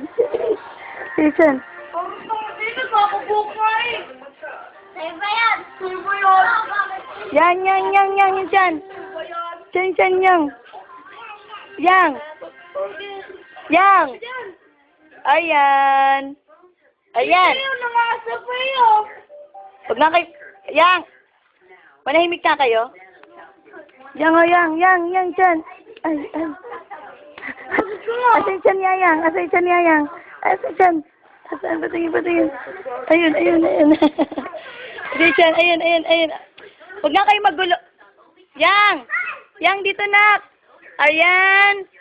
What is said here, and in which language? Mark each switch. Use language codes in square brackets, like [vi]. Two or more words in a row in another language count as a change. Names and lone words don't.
[tl] Asa yung tiyan? Yang, yang, yang, yang, yung tiyan. Tiyan, tiyan, yang. Yang. Yang. Ayan. Ayan. Huwag na kayo. Yang. Manahimik na kayo. Yang, oh, yang, yang, yang, tiyan. Ay, ay. Asa yung tiyan ni Ayang? Asa yung tiyan ni Ayang? Asa yung tiyan? Asaan? Patingin, patingin. Ayun, ayun, ayun. Asa yung tiyan? Ayun, ayun, ayun. Huwag na kayo magulo. Yang! Yang dito, nak! Ayan!